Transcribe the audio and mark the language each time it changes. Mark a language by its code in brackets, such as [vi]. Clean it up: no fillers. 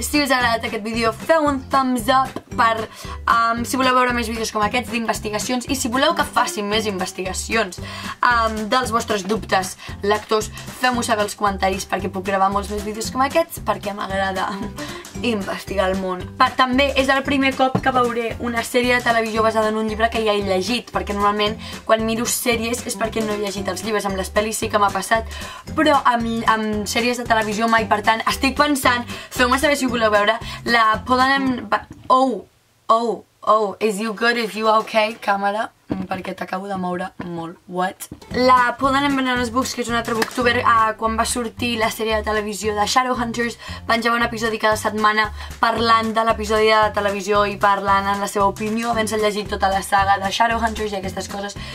[ca] Si us ha agradat aquest vídeo, feu un thumbs up per si voleu veure més vídeos com aquests d'investigacions i si voleu que facin més investigacions dels vostres dubtes lectors, feu-m'ho saber als comentaris perquè puc gravar molts més vídeos com aquests, perquè m'agrada investigar el món. També és el primer cop que veuré una sèrie de televisió basada en un llibre que ja he llegit, perquè normalment quan miro sèries és perquè no he llegit els llibres. Amb les pel·lis sí que m'ha passat, però amb sèries de televisió mai. Per tant, estic pensant, feu-me saber si ho voleu veure, la poden... [en] Oh, is you good, is you okay, càmera? [ca] Perquè t'acabo de moure molt. [en] What? [ca] La Poden and Bananas Books, que és un altre booktuber, quan va sortir la sèrie de televisió de Shadowhunters, penjava un episodi cada setmana parlant de l'episodi de televisió i parlant en la seva opinió, havent-se llegit tota la saga de Shadowhunters i aquestes coses.